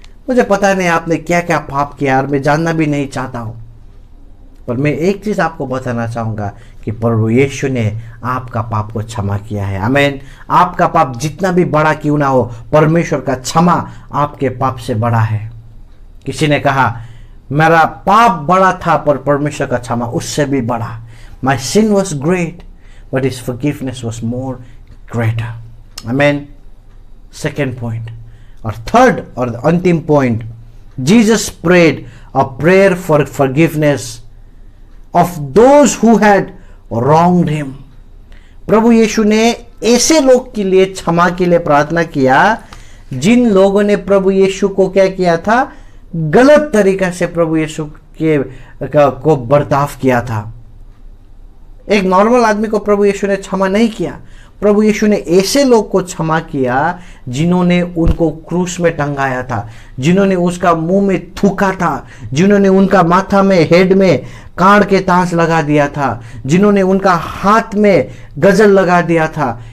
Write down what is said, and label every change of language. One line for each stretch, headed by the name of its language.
Hindi: मुझे पता नहीं आपने क्या क्या पाप किया और मैं जानना भी नहीं चाहता हूं, पर मैं एक चीज आपको बताना चाहूंगा कि प्रभु यीशु ने आपका पाप को क्षमा किया है। आमीन। आपका पाप जितना भी बड़ा क्यों ना हो, परमेश्वर का क्षमा आपके पाप से बड़ा है। किसी ने कहा मेरा पाप बड़ा था पर परमेश्वर का क्षमा उससे भी बड़ा।
English: My sin was great but his forgiveness was more greater. Amen. Second point, or third or the अंतिम point, Jesus prayed a prayer for forgiveness of those who had wronged him.
Hindi: प्रभु यीशु ने ऐसे लोग के लिए क्षमा के लिए प्रार्थना किया जिन लोगों ने प्रभु यीशु को क्या किया था, गलत तरीका से प्रभु यीशु को बर्ताव किया था। एक नॉर्मल आदमी को प्रभु यीशु ने क्षमा नहीं किया। प्रभु यीशु ने ऐसे लोग को क्षमा किया जिन्होंने उनको क्रूस में टंगाया था, जिन्होंने उसका मुंह में थूका था, जिन्होंने उनका माथा में हेड में कांड के ताज लगा दिया था, जिन्होंने उनका हाथ में गजल लगा दिया था।